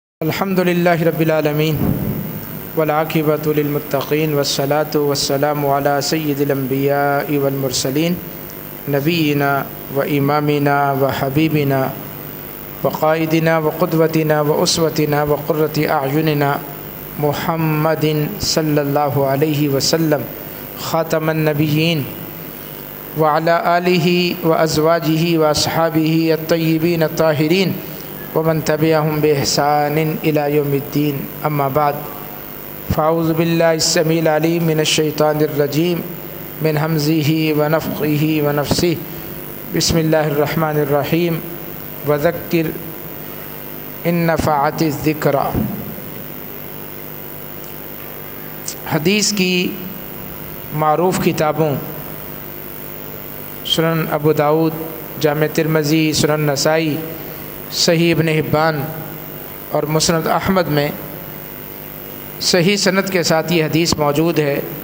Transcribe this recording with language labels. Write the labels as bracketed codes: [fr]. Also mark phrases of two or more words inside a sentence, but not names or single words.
[ar] الحمدللہ رب العالمین والعاقبۃ للمتقین والصلاۃ والسلام علی سید الانبیاء والمرسلین نبینا و امامنا و حبیبنا و قائدنا و قدوتنا و اسوتنا و قرۃ اعیننا محمد صلی اللہ علیہ وسلم خاتم النبیین وعلی آلہ و ازواجہ و اصحابہ الطیبین الطاہرین ومن تبعهم بإحسان إلى يوم الدين أما بعد فأعوذ بالله السميع العليم من الشيطان الرجيم من همزه ونفخه ونفسه بسم الله الرحمن الرحيم وذكر إن نفعت الذكرى۔ [ur] حدیث کی معروف کتابوں سنن ابو داؤد، جامع ترمذی، سنن نسائی، صحیح ابن حبان اور مسند احمد میں صحیح سند کے ساتھ یہ حدیث موجود ہے۔